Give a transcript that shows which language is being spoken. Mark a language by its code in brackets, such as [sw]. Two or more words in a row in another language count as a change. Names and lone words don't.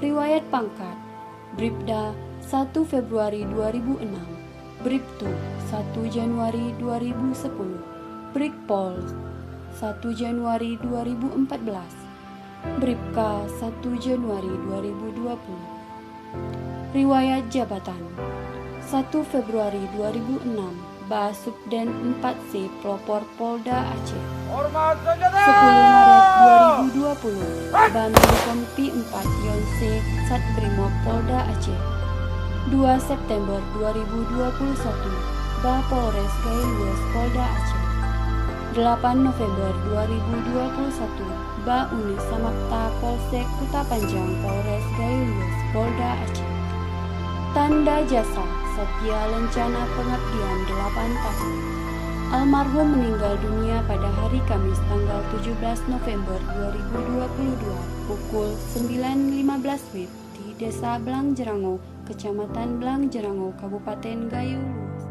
[id] Riwayat pangkat Bribda 1 Februari 2006, Bribtu 1 Januari 2010, Brigpol 1 Januari 2014, Bribka 1 Januari 2020. Riwayat jabatan 1 Februari 2006, Ba Subden 4C Propor Polda Aceh. 10 Maret 2020, Ba Menkompi 4 Yonse Satbrimob Polda Aceh. 2 September 2021, Ba Polres Gayo Lues Polda Aceh. 8 November 2021, Ba Unit Samapta Polsek Kuta Panjang Polres Gayo Lues Polda Aceh. Tanda jasa setia lencana pengabdian 8 tahun. Almarhum meninggal dunia pada hari Kamis tanggal 17 November 2022 pukul 9.15 WIB di Desa Belang Jerango, Kecamatan Belang Jerango, Kabupaten Gayo Lues.